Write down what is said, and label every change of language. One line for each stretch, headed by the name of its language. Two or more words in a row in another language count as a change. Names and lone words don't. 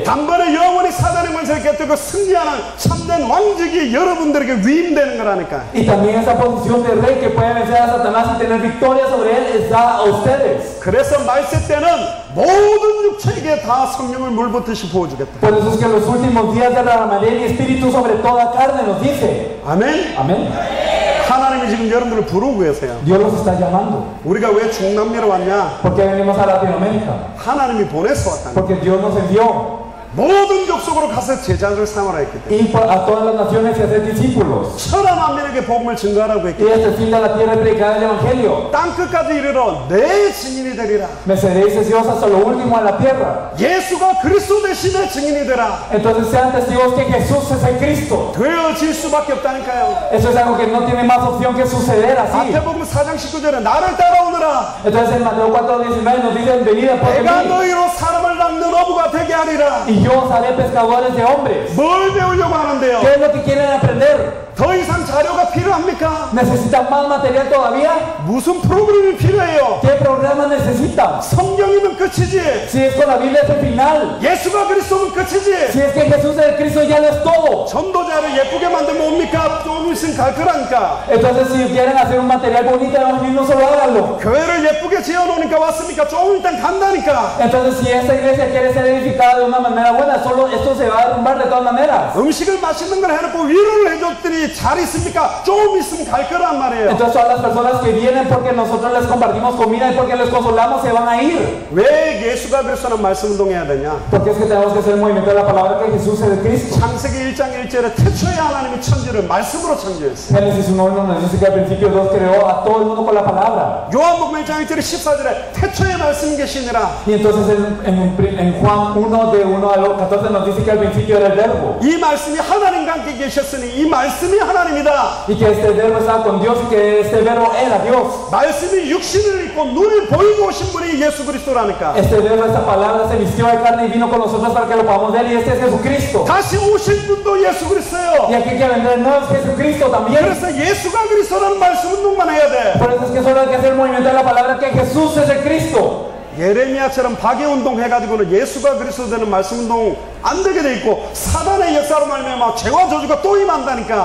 Korean: 단번에 영원히 사단의 권세를 깨뜨리고 승리하는 참된 왕직이 여러분들에게 위임되는 거라니까.
Spanish: Y también esa posición de rey que puede vencer a Satanás y tener victoria sobre él es dada a ustedes.
Korean: 그래서 말세 때는 모든 육체에게 다 성령을 물붓듯이 부어주겠다.
Spanish: Por eso es que en los últimos días derramaré mi espíritu sobre toda carne, nos dice.
Korean: 아멘.
Spanish: Amén.
Korean: 하나님이 지금 여러분들을 부르고 계세요.
Spanish: Dios los está llamando.
Korean: 우리가 왜 중남미로 왔냐?
Spanish: ¿Por qué venimos a Latinoamérica?
Korean: 하나님이 보내서 왔다는 거예요.
Spanish: Porque Dios nos envió.
Korean: 모든 족속으로 가서 제자를 삼으라 했기 때문에
Spanish: Y a todas las naciones y hacer discípulos.
Korean: 천하 만민에게 복음을 증거하라고 했기
Spanish: Y hasta el fin de la tierra predicar el Evangelio.
Korean: 땅 끝까지 이르러 내 증인이 되리라.
Spanish: Me seréis testigos hasta lo último de la tierra.
Korean: 예수가 그리스도 대신에 증인이 되라.
Spanish: Entonces sean testigos que Jesús es el Cristo.
Korean: 되어질 수밖에 없다니까요.
Spanish: Eso es algo que no tiene más opción que suceder así.
Korean: 마태복음 4장 19절에 나를 따라오너라.
Spanish: Entonces en Mateo 4:19 nos dice: venid por
Korean: 내가
Spanish: mí
Korean: 너희로 사람을 낚는 어부가 되게 하리라.
Spanish: y yo os haré pescadores de hombres.
Korean: 뭘 배우려고 하는데요?
Spanish: ¿Qué es lo que quieren aprender?
Korean: 더 이상 자료가 필요합니까?
Spanish: ¿Necesitan más material todavía?
Korean: 무슨 프로그램이 필요해요?
Spanish: ¿Qué programa necesitan?
Korean: 성경이면 끝이지.
Spanish: Si es con la Biblia es el final.
Korean: 예수가 그리스도면 끝이지.
Spanish: Si es que Jesús es el Cristo ya no es todo.
Korean: 전도자를 예쁘게 만들면 뭡니까? 좀 있으면 갈 거라니까.
Spanish: Entonces si quieren hacer un material bonito no solo háganlo.
Korean: 교회를 예쁘게 지어놓으니까 왔으니까 조금 일단 간다니까.
Spanish: Entonces si esta iglesia quiere ser edificada de una manera buena, solo esto se va a derrumbar de todas maneras.
Korean: 음식을 맛있는 걸 해놓고 위로를 해줬더니 잘 있습니까? 조금 있으면 갈 거란 말이에요.
Spanish: Entonces todas las personas que vienen porque nosotros les compartimos comida y porque les consolamos se van a ir.
Korean: 왜 예수가 그리스도는 말씀 운동해야 되냐?
Spanish: Porque es que tenemos que hacer el movimiento de la palabra que Jesús es el Cristo.
Korean: 창세기 1장 1절에 태초에 하나님이 천지를 말씀으로 창조했어요.
Spanish: Génesis 1:1 nos dice que al principio Dios creó a todo el mundo con la palabra.
Korean: 요한복음 1장 1절에 14절에 태초에 말씀 계시니라.
Spanish: Y entonces en Juan 1 de 1 al 14 nos dice que al principio era el verbo.
Korean: 이 말씀이 하나님과 함께 계셨으니 이 말씀이 하나님이다.
Spanish: Y que este verbo estaba con Dios y que este verbo era Dios.
Korean: 말씀이 육신을 입고 눈을 보이고 오신 분이 예수 그리스도라니까.
Spanish: Este verbo, esta palabra se vistió de carne y vino con nosotros para que lo podamos ver, y este es Jesucristo.
Korean: 다시 오실 분도 예수 그리스도예요.
Spanish: Y aquí que vendrá el nuevo es Jesucristo también.
Korean: 그래서 예수가 그리스도라는 말씀 운동만 해야 돼.
Spanish: Por eso es que solo hay que hacer el movimiento de la palabra que Jesús es el Cristo.
Korean: 예레미야처럼 박해운동 해가지고는 예수가 그리스도 되는 말씀 운동 안 되게 돼 있고 사단의 역사로 말미암아 죄와 저주가 또 임한다니까.